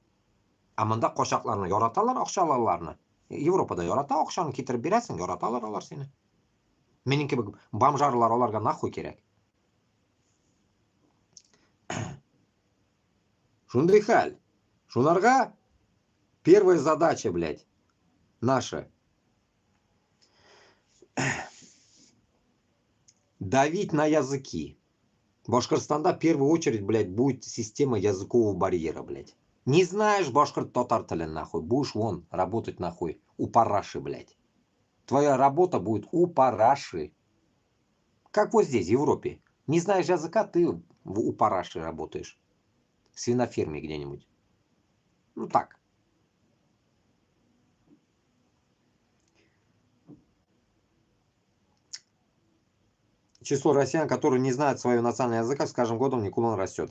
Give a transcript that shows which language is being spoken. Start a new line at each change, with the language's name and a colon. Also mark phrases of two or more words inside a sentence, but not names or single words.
Tatar: А монда качакларны яраталар, акчаларларны. Европада ярата, акчаны китереп бирәсең, яраталар алар сине. Минең кебек бомжарлар аларга нахуй кирәк. Шундый хәл.
Russian: Шунарга первая задача, блядь, наша. Давить на языки. В Башкортостанда в первую очередь, блядь, будет система языкового барьера, блядь. Не знаешь
Tatar: башкорт-татар телен,
Russian: нахуй, будешь вон работать, нахуй, у параши, блядь. Твоя работа будет у параши. Как вот здесь, в Европе. Не знаешь языка, ты у параши работаешь. В свиноферме где-нибудь. Ну так. Число россиян, которые не знают своего национального языка, с каждым годом никуда растет.